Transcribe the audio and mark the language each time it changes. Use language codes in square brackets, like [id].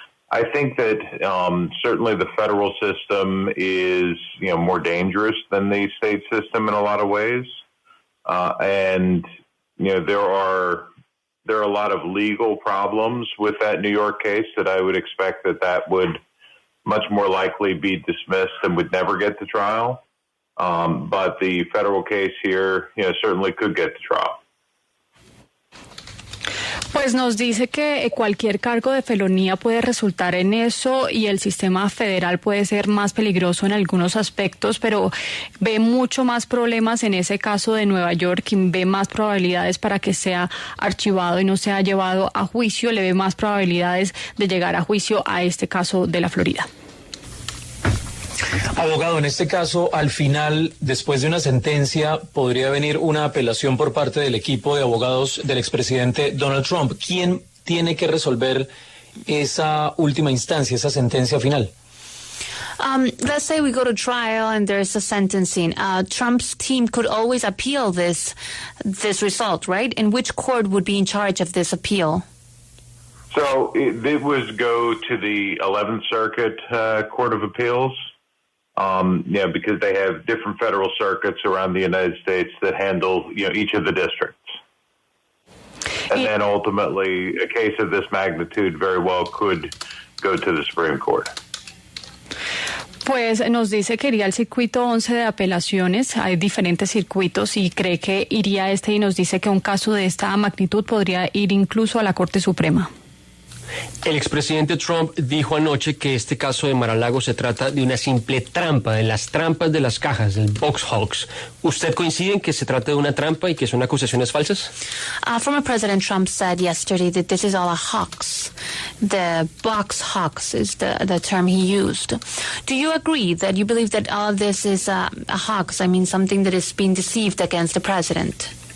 [en] I think that certainly the federal system is more dangerous than the state system in a lot of ways, and there are a lot of legal problems with that New York case that I would expect that would much more likely be dismissed and would never get to trial. But the federal case here, certainly could get to trial. [es] Pues nos dice que cualquier cargo de felonía puede resultar en eso y el sistema federal puede ser más peligroso en algunos aspectos, pero ve mucho más problemas en ese caso de Nueva York y ve más probabilidades para que sea archivado y no sea llevado a juicio, le ve más probabilidades de llegar a juicio a este caso de la Florida. Abogado, en este caso, al final, después de una sentencia, podría venir una apelación por parte del equipo de abogados del expresidente Donald Trump. ¿Quién tiene que resolver esa última instancia, esa sentencia final? [en] Let's say we go to trial and there's a sentencing. Trump's team could always appeal this result, right? And which court would be in charge of this appeal? So it would go to the 11th Circuit Court of Appeals. Because they have different federal circuits around the United States that handle, each of the districts. And then ultimately, a case of this magnitude very well could go to the Supreme Court. [es] Pues nos dice que iría al circuito 11 de apelaciones, hay diferentes circuitos y cree que iría y nos dice que un caso de esta magnitud podría ir incluso a la Corte Suprema. El expresidente Trump dijo anoche que este caso de Mar-A-Lago se trata de una simple trampa, de las trampas de las cajas, del [en] box hoax. [es] ¿Usted coincide en que se trata de una trampa y que son acusaciones falsas? [en] Former President Trump said yesterday that this is all a hoax. The box hoax is the term he used. Do you agree that you believe that all of this is a hoax? I mean, something that is being deceived against the president?